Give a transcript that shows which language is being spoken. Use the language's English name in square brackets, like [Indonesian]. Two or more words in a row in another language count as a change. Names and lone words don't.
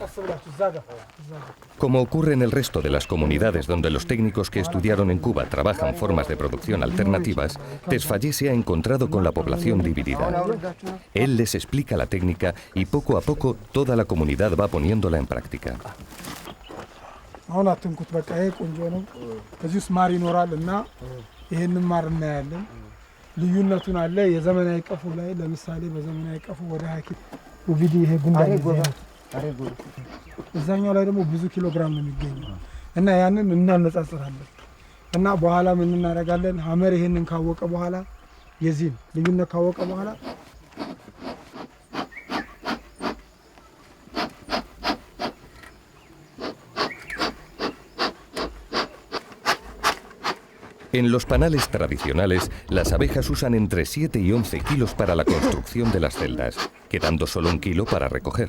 [Spanish] Como ocurre en el resto de las comunidades donde los técnicos que estudiaron en Cuba trabajan formas de producción alternativas, Tesfallé se ha encontrado con la población dividida. Él les explica la técnica y poco a poco toda la comunidad va poniéndola en práctica. [Amharic] እዛኛው ላይ ደግሞ ብዙ ኪሎ ግራም ነው የሚገኘው እና ያንን እናነጻጽራለን እና በኋላ ምን እናደርጋለን ሀመር ይሄንን ካወቀ በኋላ የዚህን ልዩነት ካወቀ በኋላ [Spanish] En los panales tradicionales, las abejas usan entre 7 y 11 kilos para la construcción de las celdas, quedando solo 1 kilo para recoger.